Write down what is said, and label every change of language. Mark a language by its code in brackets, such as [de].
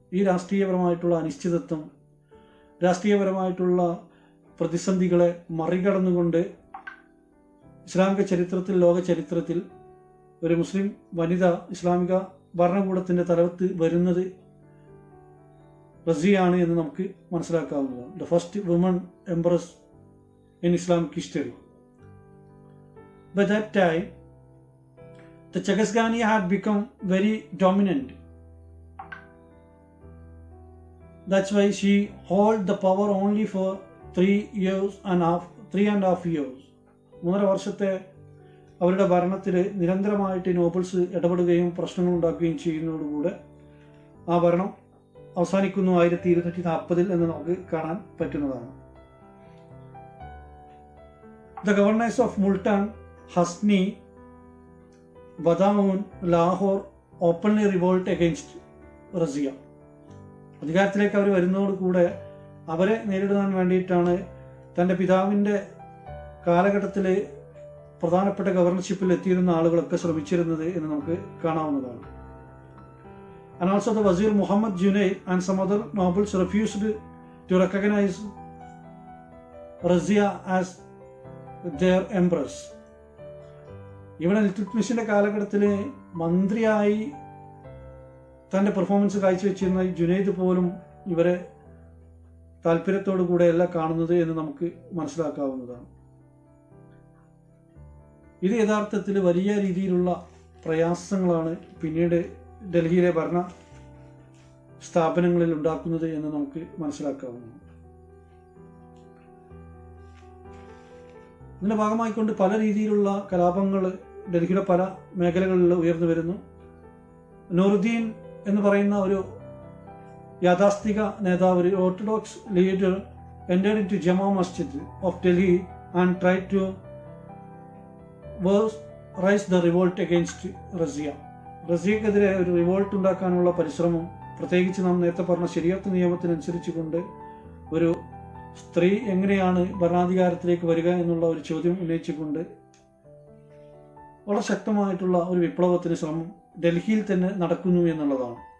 [ml] ഈ രാഷ്ട്രീയപരമായിട്ടുള്ള അനിശ്ചിതത്വം, രാഷ്ട്രീയപരമായിട്ടുള്ള പ്രതിസന്ധികളെ മറികടന്നുകൊണ്ട് ഇസ്ലാമിക ചരിത്രത്തിൽ, ലോക ചരിത്രത്തിൽ ഒരു മുസ്ലിം വനിത ഇസ്ലാമിക ഭരണകൂടത്തിൻ്റെ തലവത്ത് വരുന്നത് റസിയാണ് എന്ന് നമുക്ക് മനസ്സിലാക്കാവുന്നതാണ്. [en] The first woman empress in Islamic history. By that time, the Chagaiskhania had become very dominant. That's why she held the power only for 3.5 years. [ml] 3.5 വർഷത്തെ അവരുടെ ഭരണത്തിൽ നിരന്തരമായിട്ട് നോബിൾസ് ഇടപെടുകയും പ്രശ്നങ്ങൾ ഉണ്ടാക്കുകയും ചെയ്യുന്നതോടുകൂടെ ആ ഭരണം അവസാനിക്കുന്നു 1240 എന്ന് നമുക്ക് കാണാൻ പറ്റുന്നതാണ്. [en] The governors of Multan, Hasni, Badaun, Lahore openly revolt against Razia. [ml] അധികാരത്തിലേക്ക് അവർ വരുന്നതോടുകൂടെ അവരെ നേരിടാൻ വേണ്ടിയിട്ടാണ് തൻ്റെ പിതാവിൻ്റെ കാലഘട്ടത്തിൽ പ്രധാനപ്പെട്ട ഗവർണർഷിപ്പിൽ എത്തിയിരുന്ന ആളുകളൊക്കെ ശ്രമിച്ചിരുന്നത് എന്ന് നമുക്ക് കാണാവുന്നതാണ്. [en] And also the Wazir Muhammad Junaid and some other nobles refused to recognize Razia as their empress. [ml] ഇവിടെ ഇൽതുത്മിഷിന്റെ കാലഘട്ടത്തിൽ മന്ത്രിയായി തൻ്റെ പെർഫോമൻസ് കാഴ്ചവെച്ചിരുന്ന ജുനൈദ് പോലും ഇവരെ താല്പര്യത്തോടു കൂടെയല്ല കാണുന്നത് എന്ന് നമുക്ക് മനസ്സിലാക്കാവുന്നതാണ്. ഇത് യഥാർത്ഥത്തിൽ വലിയ രീതിയിലുള്ള പ്രയാസങ്ങളാണ് പിന്നീട് ഡൽഹിയിലെ ഭരണ സ്ഥാപനങ്ങളിൽ ഉണ്ടാക്കുന്നത് എന്ന് നമുക്ക് മനസ്സിലാക്കാവുന്നതാണ്. ഇതിൻ്റെ ഭാഗമായിക്കൊണ്ട് പല രീതിയിലുള്ള കലാപങ്ങൾ ഡൽഹിയുടെ പല മേഖലകളിൽ ഉയർന്നു വരുന്നു. നൂറുദ്ദീൻ എന്ന് പറയുന്ന ഒരു യാഥാസ്ഥിക നേതാവ്, ഒരു orthodox leader, [en] entered into Jama Masjid of Delhi and tried to raise the revolt against Razia. [ml] റസിയക്കെതിരെ ഒരു റിവോൾട്ട് ഉണ്ടാക്കാനുള്ള പരിശ്രമം, പ്രത്യേകിച്ച് നാം നേരത്തെ പറഞ്ഞ ശരിയത്ത് നിയമത്തിനനുസരിച്ച് കൊണ്ട് ഒരു സ്ത്രീ എങ്ങനെയാണ് ഭരണാധികാരത്തിലേക്ക് വരിക എന്നുള്ള ഒരു ചോദ്യം ഉന്നയിച്ചുകൊണ്ട് വളരെ ശക്തമായിട്ടുള്ള ഒരു വിപ്ലവത്തിന് ശ്രമം ഡൽഹിയിൽ തന്നെ നടക്കുന്നു എന്നുള്ളതാണ്.